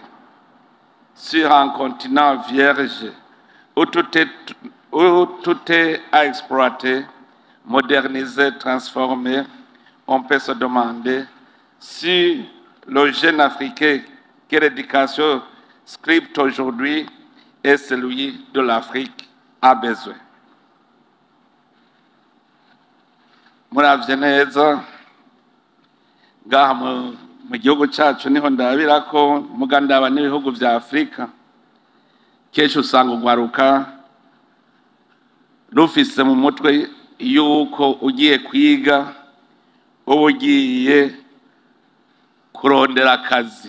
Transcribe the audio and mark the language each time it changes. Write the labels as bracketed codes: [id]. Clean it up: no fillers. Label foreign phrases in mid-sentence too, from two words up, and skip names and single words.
[fr] Sur un continent vierge, où tout est à exploiter, moderniser, transformer, on peut se demander si le jeune africain que l'éducation scripte aujourd'hui est celui de l'Afrique a besoin. [rn] Muravye neza ngaha mu gihugu cyacu niho ndabira ko mugandaba n'ibihugu vya Afrika kenshi usanga ugwaruka rufise mu mutwe yuko ugiye kwiga uba ugiye kurondera akazi.